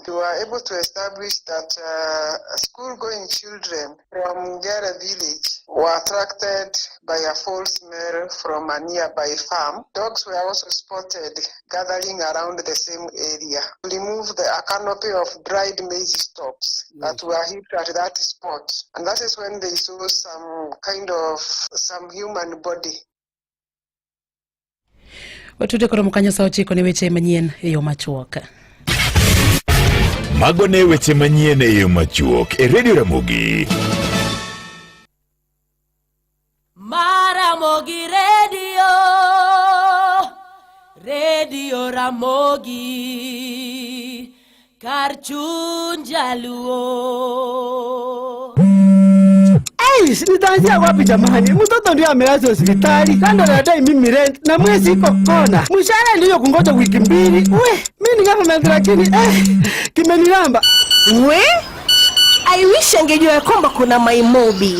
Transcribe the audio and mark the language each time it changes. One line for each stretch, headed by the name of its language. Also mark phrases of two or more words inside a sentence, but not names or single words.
English: We were able to establish that school-going children from Ngere village were attracted by a foul smell from a nearby farm. Dogs were also spotted gathering around the same area. We removed a canopy of dried maize stalks that were heaped at that spot, and that is when they saw some human body.
Luo (Kenya and Tanzania): Watude koro mkanyo sauti kone weche manyien e yo machuok. Mago ne weche manyien e yo machuok e Radio Ramogi. Maramogi Radio Ramogi Kar chuny jaluo.
Swahili: Nitaanzia wapi jamani? Mtoto ndio amelazwa hospitali. Kando na dai mimi rent na mwezi iko kona. Mshahara ndio kungoja wiki mbili. Mimi ni kama lakini kimenilamba.
English: I wish
Swahili: angejua ya kwamba kuna MyMobi.